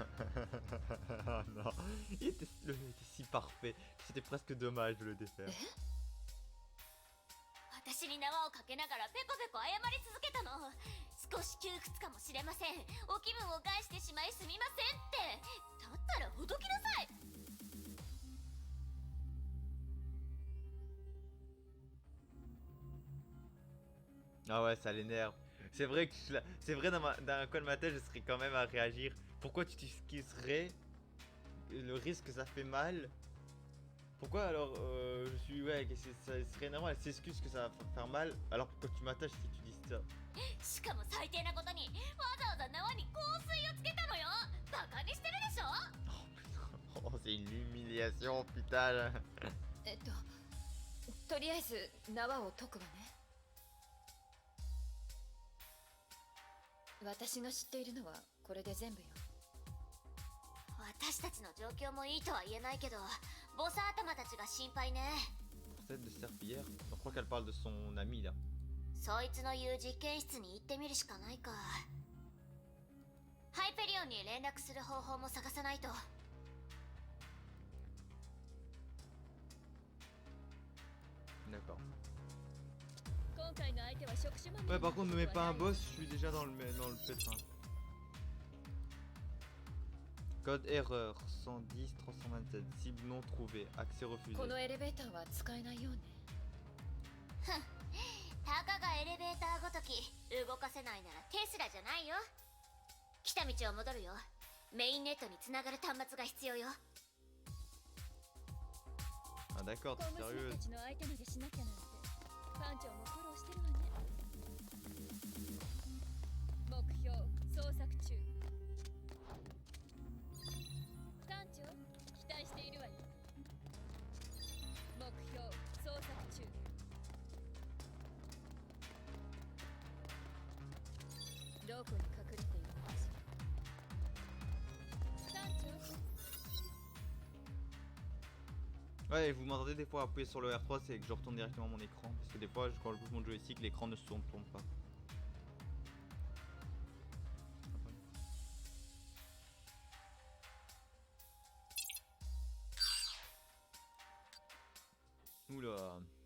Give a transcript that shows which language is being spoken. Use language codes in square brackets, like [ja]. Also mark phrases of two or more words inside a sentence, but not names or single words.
[fr] Oh non. Il était si parfait. C'était presque dommage de le défaire. [ja] 私に縄をかけながらペコペコ謝り続けたの。少し窮屈かもしれません。お気分を害してしまいすみませんって。だったらほどきなさい。 [fr] Ah ouais, ça l'énerve. C'est vrai que c'est vrai dans un coin de ma tête, je serais quand même à réagir. Pourquoi tu t'excuserais? Le risque que ça fait mal. Pourquoi alors je suis ouais, ça serait énervant, elle s'excuse que ça va faire mal. Alors pourquoi tu m'attaches si tu dis ça? [ja] しかも最低なことにわざわざ縄に香水をつけたのよ。バカにしてるでしょ。 [fr] Oh, c'est une humiliation, putain. [ja] とりあえず縄を解くわね。私が知っているのはこれで全部よ。私たちの状況もいいとは言えないけど、ボサ頭たちが心配ね。 [fr] Tête de serpillière. Je crois qu'elle parle de son ami là. [ja] そいつの言う実験室に行ってみるしかないか。ハイペリオンに連絡する方法も探さないと。 [fr] D'accord. [ja] 今回の相手は触手マン。 [fr] Ouais, par contre, ne mets pas un boss, je suis déjà dans le pétrin. Code erreur 110 327, cible non trouvée, accès refusé. [ja] このエレベーターは使えないようね。たかがエレベーターごとき動かせないならテスラじゃないよ。来た道を戻るよ。メインネットにつながる端末が必要よ。 [fr] Ah d'accord, t'es sérieuse. [ja] たちの相手までしなきゃなんて班長も苦労してるわね。目標捜索中。班長期待しているわよ。目標捜索中。どこに隠れているのかしら。班長。 [fr] Ouais, et vous m'entendez des fois appuyer sur le R3, c'est que je retourne directement mon écran. Parce que des fois, quand je bouge mon joystick, l'écran ne se tourne pas. Oula.